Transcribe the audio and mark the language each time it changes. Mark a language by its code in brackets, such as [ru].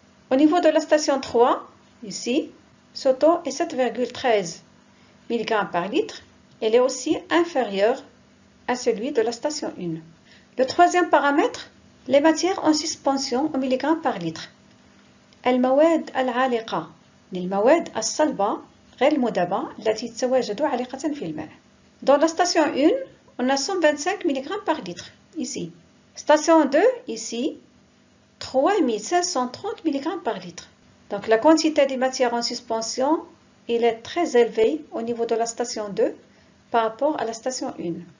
[fr] Au niveau de la station 3, ici, ce taux est 7,13 mg par litre. Elle est aussi inférieure à celui de la station 1. Le troisième paramètre, les matières en suspension au milligramme par litre. [ar] المواد العالقة للمواد الصلبة غير المذابة التي تتواجد عالقة في الماء. [fr] Dans la station 1, on a 125 mg par litre, ici. Station 2, ici, 3530 mg par litre. Donc la quantité des matières en suspension, il est très élevée au niveau de la station 2 par rapport à la station 1.